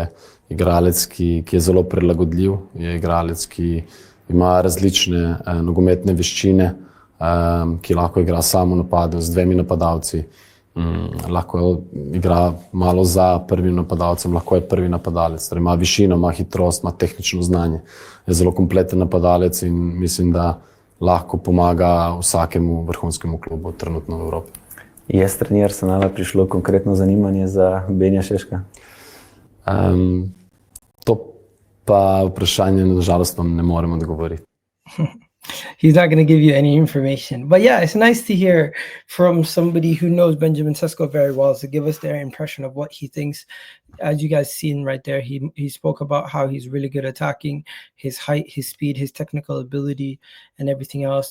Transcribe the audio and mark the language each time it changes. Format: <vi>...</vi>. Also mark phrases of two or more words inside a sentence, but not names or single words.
<sl>igralec, ki je zelo prilagodljiv, je igralec, ki ima različne nogometne veščine, ki lahko igra samo v napadu z dvemi napadalci, lahko igra malo za prvim napadalcem, lahko je prvi napadalec, torej ima višino, ima hitrost, ima tehnično znanje, je zelo kompleten napadalec in mislim, da lahko pomaga vsakemu vrhunskemu klubu trenutno v Evropi. Je strani Arsenala prišlo konkretno zanimanje za Benja Šeška? To pa vprašanje nažalost vam ne morem odgovoriti.</sl> <en>He's not going to give you any information. But yeah, it's nice to hear from somebody who knows Benjamin Šeško very well to give us their impression of what he thinks. As you guys seen right there, he spoke about how he's really good attacking, his height, his speed, his technical ability, and everything else.</en>